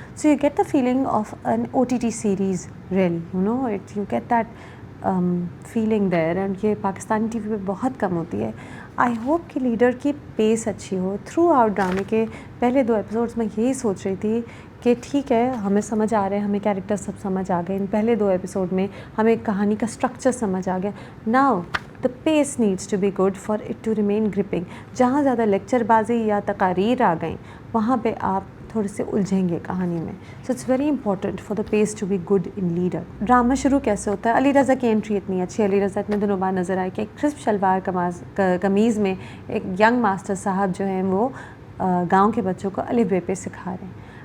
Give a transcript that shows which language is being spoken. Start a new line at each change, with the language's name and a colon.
English: so you get the feeling of an OTT series really, you get that feeling there,
Urdu: and یہ Pakistani T V پہ بہت کم ہوتی ہے.
English: I hope
Urdu: کہ leader کی پیس اچھی ہو تھرو آؤٹ ڈرامے کے. پہلے 2 ایپیسوڈس میں یہی سوچ رہی تھی کہ ٹھیک ہے ہمیں سمجھ آ رہے ہیں, ہمیں کیریکٹر سب سمجھ آ گئے, ان پہلے 2 ایپیسوڈ میں ہمیں کہانی کا اسٹرکچر سمجھ آ گیا.
English: Now the pace needs to be good for it to remain gripping.
Urdu: جہاں زیادہ لیکچر بازی یا تقاریر آ گئیں وہاں پہ آپ تھوڑے سے الجھیں گے کہانی میں.
English: So it's very important for the pace to be good in leader.
Urdu: Drama شروع کیسے ہوتا ہے؟ علی رضا کی انٹری اتنی اچھی. علی رضا اتنے دنوں بعد نظر آئے کہ ایک کرسپ شلوار قمیض میں ایک ینگ ماسٹر صاحب جو ہیں وہ گاؤں کے بچوں کو الف بے پہ سکھا رہے ہیں.